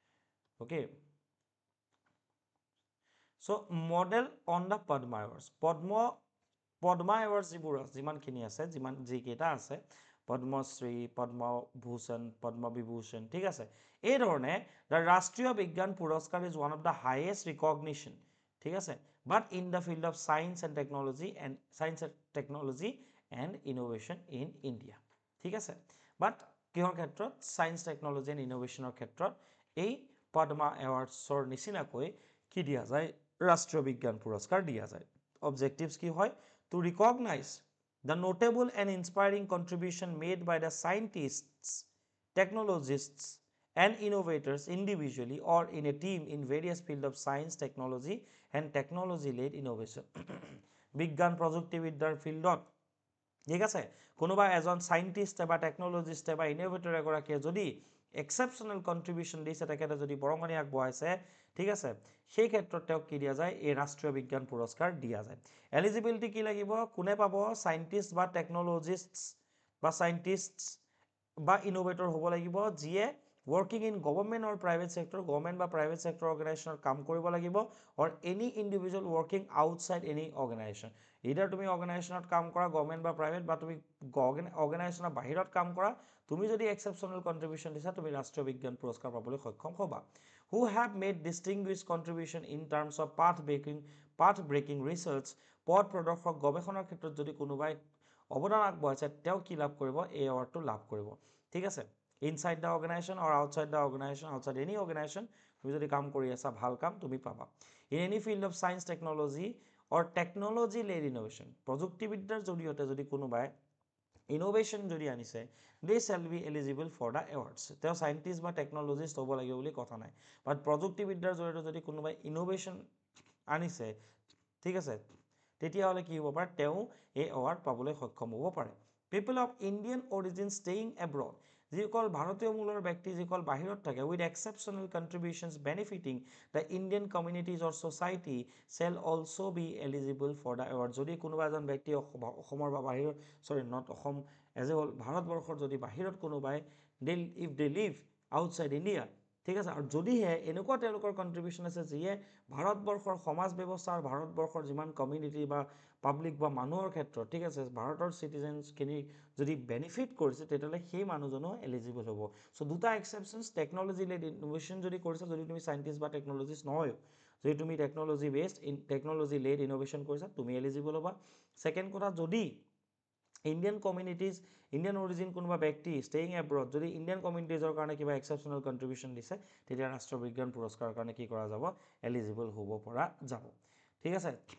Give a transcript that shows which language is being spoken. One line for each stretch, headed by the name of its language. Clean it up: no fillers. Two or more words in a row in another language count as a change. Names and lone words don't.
Assamese: অ'কে,
English: so model on the Padma awards
Assamese: পদ্মা এৱাৰ্ডছ যিবোৰ যিমানখিনি আছে যিকেইটা আছে পদ্মশ্ৰী পদ্মভূষণ পদ্মবিভূষণ ঠিক আছে এই ধৰণে
English: the Rashtriya Vigyan Puraskar is one of the highest recognition
Assamese: ঠিক আছে
English: but in the field of science and technology and innovation in India
Assamese: ঠিক আছে বাট কিহৰ ক্ষেত্ৰত চায়েন্স
English: technology and innovation ক্ষেত্ৰত
Assamese: এই পদ্মা এৱাৰ্ডছৰ নিচিনাকৈ কি দিয়া যায় ৰাষ্ট্ৰীয় বিজ্ঞান পুৰস্কাৰ দিয়া যায় objectives কি হয়
English: to recognize the notable and inspiring contribution made by the scientists technologists and innovators individually or in a team in various fields of science technology and technology led innovation
Assamese: বিজ্ঞান প্ৰযুক্তিবিদ্যাৰ ফিল্ডত ঠিক আছে কোনোবা এজন সাইন্টিষ্ট বা টেকনলজিষ্ট বা ইনোভেটৰ এগৰাকীয়ে যদি
English: exceptional contribution
Assamese: দিছে তেখেতে যদি বৰঙণি আগবঢ়াইছে ঠিক আছে সেই ক্ষেত্ৰত তেওঁক কি দিয়া যায় এই ৰাষ্ট্ৰীয় বিজ্ঞান পুৰস্কাৰ দিয়া যায় এলিজিবিলিটি কি লাগিব কোনে পাব সাইন্টিষ্ট বা টেকনলজিষ্ট বা সাইন্টিষ্ট বা ইনোভেটৰ হ'ব লাগিব যিয়ে
English: working in government or private sector government বা private sector organization
Assamese: কাম কৰিব লাগিব
English: or any individual working outside any organization either
Assamese: তুমি organizationত কাম কৰা
English: government বা private
Assamese: বা তুমি organizationৰ বাহিৰত কাম কৰা তুমি যদি
English: exceptional contribution
Assamese: দিছা তুমি ৰাষ্ট্ৰীয় বিজ্ঞান পুৰস্কাৰ পাবলৈ সক্ষম হ'বা
English: who have made distinguished contribution in terms of path breaking research
Assamese: পথ প্ৰদৰ্শক গৱেষণাৰ ক্ষেত্ৰত যদি কোনোবাই অৱদান আগবঢ়াইছে তেওঁ কি লাভ কৰিব এই এৱাৰ্ডটো লাভ কৰিব ঠিক আছে
English: inside the organization or outside the organization outside any organization
Assamese: তুমি যদি কাম কৰি আছা ভাল কাম তুমি পাবা
English: in any field of science technology or technology led innovation
Assamese: প্ৰযুক্তিবিদ্যাৰ জৰিয়তে যদি কোনোবাই ইনোভেশ্যন যদি আনিছে they
English: shall be eligible for the awards
Assamese: তেওঁ সাইন্টিষ্ট বা টেকনলজিষ্ট হ'ব লাগিব বুলি কথা নাই বাট প্ৰযুক্তিবিদ্যাৰ জৰিয়তে যদি কোনোবাই ইনোভেশ্যন আনিছে ঠিক আছে তেতিয়াহ'লে কি হ'ব পাৰে তেওঁ এই এৱাৰ্ড পাবলৈ সক্ষম হ'ব পাৰে
English: people of Indian origin staying abroad
Assamese: যিসকল ভাৰতীয় মূলৰ ব্যক্তি যিসকল বাহিৰত থাকে
English: with exceptional contributions benefiting the Indian communities or society shall also be eligible for the award
Assamese: যদি কোনোবা এজন ব্যক্তি অসমৰ বা বাহিৰত sorry
English: not অসম as a whole
Assamese: ভাৰতবৰ্ষৰ যদি বাহিৰত কোনোবাই
English: if they live outside India
Assamese: ঠিক আছে আৰু যদিহে এনেকুৱা তেওঁলোকৰ কন্ট্ৰিবিউশ্যন আছে যিয়ে ভাৰতবৰ্ষৰ সমাজ ব্যৱস্থা আৰু ভাৰতবৰ্ষৰ যিমান কমিউনিটি বা পাব্লিক বা মানুহৰ ক্ষেত্ৰত ঠিক আছে ভাৰতৰ চিটিজেনছখিনি যদি বেনিফিট কৰিছে তেতিয়াহ'লে সেই মানুহজনো এলিজিবল হ'ব চ' দুটা এক্সেপশ্যনছ
English: technology led innovation
Assamese: যদি কৰিছা যদি তুমি চাইণ্টিষ্ট বা টেকনলজিষ্ট নহয় যদি তুমি
English: technology based technology led innovation
Assamese: কৰিছা তুমি এলিজিবল হ'বা ছেকেণ্ড কথা যদি
English: Indian communities Indian origin
Assamese: কোনোবা ব্যক্তি
English: staying abroad
Assamese: যদি
English: Indian communities
Assamese: কাৰণে কিবা
English: exceptional contribution
Assamese: দিছে তেতিয়া ৰাষ্ট্ৰীয় বিজ্ঞান পুৰস্কাৰৰ কাৰণে কি কৰা যাব এলিজিবল হ'ব পৰা যাব ঠিক আছে